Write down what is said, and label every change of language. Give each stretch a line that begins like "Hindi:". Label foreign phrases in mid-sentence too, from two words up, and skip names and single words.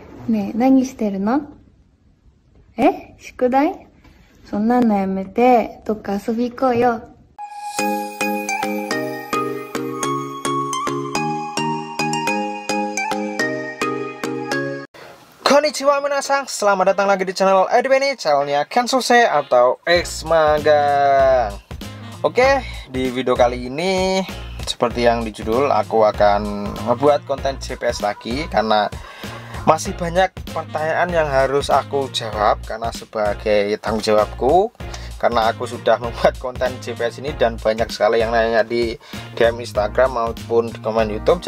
Japanese: ねえ、何してるの？宿題？そんなのやめて、どっか遊び行こうよ。こんにちは皆さん,
Indonesian: selamat datang lagi di channel Edwin, channelnya Kensose atau X Magang. Oke, di video kali ini seperti yang di judul, aku akan membuat konten GPS lagi karena masih banyak pertanyaan yang harus aku jawab karena sebagai tanggung jawabku, karena aku sudah membuat konten GPS ini dan banyak sekali yang nanya di DM Instagram maupun di komen YouTube.